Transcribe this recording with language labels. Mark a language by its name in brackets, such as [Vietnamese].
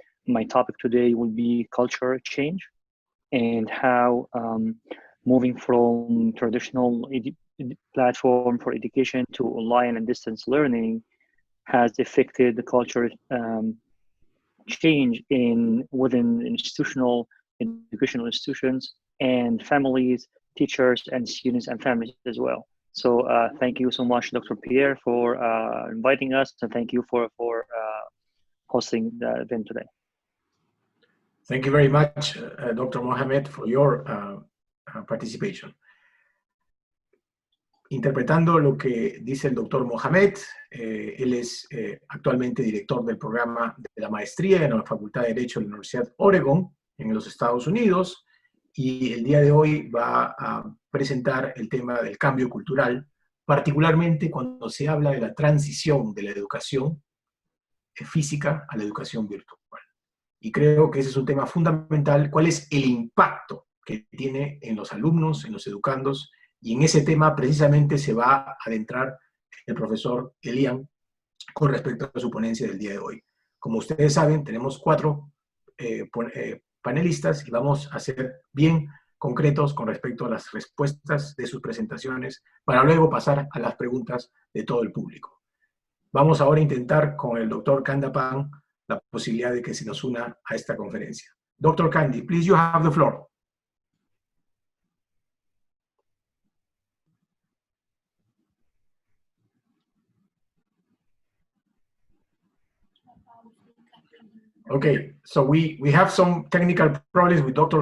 [English] My topic today will be culture change and how moving from traditional platform for education to online and distance learning has affected the culture change within institutional educational institutions and families, teachers, and students and families as well. So thank you so much, Dr. Pierre, for inviting us, and thank you for hosting the event today. Thank you very much, Dr. Mohamed, for your participation. [Spanish] Interpretando lo que dice el doctor Mohamed, él es actualmente director del programa de la maestría en la Facultad de Derecho de la Universidad de Oregon, en los Estados Unidos, y el día de hoy va a presentar el tema del cambio cultural, particularmente cuando se habla de la transición de la educación física a la educación virtual. Y creo que ese es un tema fundamental, cuál es el impacto que tiene en los alumnos, en los educandos, y en ese tema precisamente se va a adentrar el profesor Elian con respecto a su ponencia del día de hoy. Como ustedes saben, tenemos 4 panelistas y vamos a ser bien concretos con respecto a las respuestas de sus presentaciones para luego pasar a las preguntas de todo el público. Vamos ahora a intentar con el doctor Kandappan la posibilidad de que se nos una a esta conferencia. [English] Dr. Kandi, please, you have the floor. Okay, so we have some technical problems with Dr.